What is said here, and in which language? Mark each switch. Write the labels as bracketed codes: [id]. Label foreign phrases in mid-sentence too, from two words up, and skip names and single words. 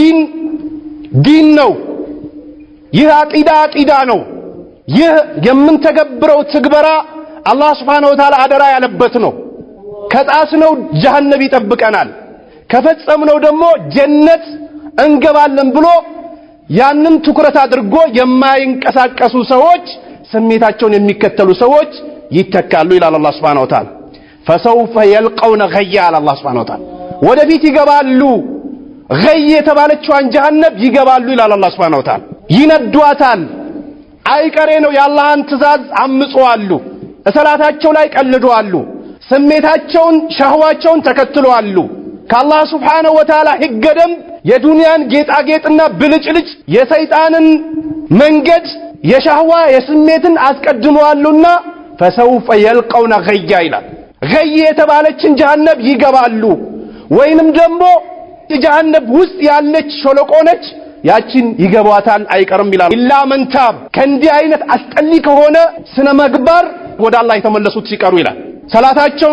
[am] ዲን ነው፣ ይህ አቂዳ ነው፣ ይህ የምንተገብረው ትግበራ አላህ [ar] سبحانه وتعالى [am] አደራ ያለበት ነው፣ ከጣስነው ጀሃነም ይጠብቀናል፣ ከፈጸምነው ደግሞ ጀነት እንገባለን ብሎ ያንን ትኩረት አድርጎ የማይንቀሳቀሱ ሰዎች ስሜታቸውን የሚከተሉ ሰዎች ይተካሉ ይላል አላህ [ar] سبحانه وتعالى። فسوف يلقون غيا على الله سبحانه وتعالى [am] ወደፊት ይገባሉ፣ ገይ የተባለችዋን ጀሃነም ይገባሉ ይላል አላህ [ar] سبحانه وتعالى። [am] ይነዷታል፣ አይቀሬ ነው። የአላህን ትእዛዝ አምፀዋሉ፣ ሰላታቸው ላይ ቀልደዋሉ፣ ስሜታቸውን ሸህዋቸውን ተከትለዋሉ። ከአላህ [ar] سبحانه وتعالى [am] ሕገ ደንብ የዱንያን ጌጣጌጥና ብልጭልጭ የሰይጣንን መንገድ የሸህዋ የስሜትን አስቀድመዋሉና [ar] فسوف يلقون غيا [am] ይላል። ገይ የተባለችን ጀሃነም ይገባሉ፣ ወይንም ደግሞ ጀሃነም ውስጥ ያለች ሸለቆ ነች፣ ያችን ይገባታል አይቀርም ይላል። [ar] إلا من تاب [am] ከእንዲህ አይነት አስጠሊ ከሆነ ስነ ምግባር ወደ አላህ የተመለሱት ሲቀሩ ይላል። ሰላታቸውን